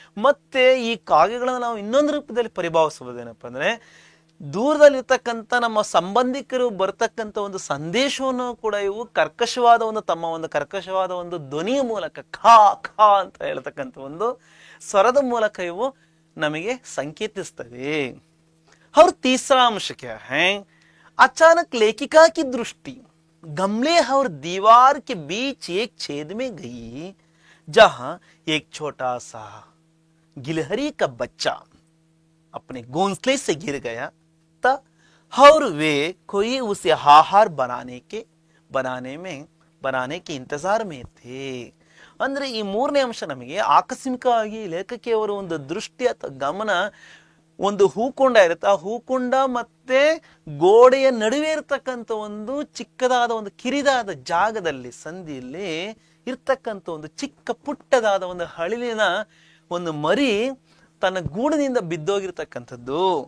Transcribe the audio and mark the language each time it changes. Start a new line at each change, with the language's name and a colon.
Kannada: ಮತ್ತೆ ಈ ಕಾಗೆಗಳನ್ನ ನಾವು ಇನ್ನೊಂದು ರೂಪದಲ್ಲಿ ಪರಿಭಾವಿಸಬಹುದೇನಪ್ಪ ಅಂದ್ರೆ ದೂರದಲ್ಲಿರ್ತಕ್ಕಂಥ ನಮ್ಮ ಸಂಬಂಧಿಕರು ಬರ್ತಕ್ಕಂಥ ಒಂದು ಸಂದೇಶವನ್ನು ಕೂಡ ಇವು ಕರ್ಕಶವಾದ ಒಂದು ತಮ್ಮ ಒಂದು ಕರ್ಕಶವಾದ ಒಂದು ಧ್ವನಿಯ ಮೂಲಕ ಖಾ ಖಾ ಅಂತ ಹೇಳ್ತಕ್ಕಂಥ ಒಂದು ಸ್ವರದ ಮೂಲಕ ಇವು ನಮಗೆ ಸಂಕೇತಿಸ್ತವೆ.
Hindi: और तीसरा अंश क्या है, अचानक लेखिका की दृष्टि गमले और दीवार के बीच एक छेद में गई जहां एक छोटा सा गिलहरी का बच्चा अपने घोंसले से गिर गया था और वे कोई उसे आहार बनाने के इंतजार में थे.
Kannada: ಅಂದ್ರೆ ಈ ಮೂರನೇ ಅಂಶ ನಮಗೆ ಆಕಸ್ಮಿಕವಾಗಿ ಲೇಖಕಿಯವರ ಒಂದು ದೃಷ್ಟಿ ಅಥವಾ ಗಮನ ಒಂದು ಹೂಕೊಂಡ ಇರುತ್ತೆ. ಆ ಹೂಕೊಂಡ ಮತ್ತೆ ಗೋಡೆಯ ನಡುವೆ ಇರ್ತಕ್ಕಂಥ ಒಂದು ಚಿಕ್ಕದಾದ ಒಂದು ಕಿರಿದಾದ ಜಾಗದಲ್ಲಿ ಸಂಧಿಯಲ್ಲಿ ಇರ್ತಕ್ಕಂಥ ಒಂದು ಚಿಕ್ಕ ಪುಟ್ಟದಾದ ಒಂದು ಹಳಿಲಿನ ಒಂದು ಮರಿ ತನ್ನ ಗೂಡಿನಿಂದ ಬಿದ್ದೋಗಿರ್ತಕ್ಕಂಥದ್ದು.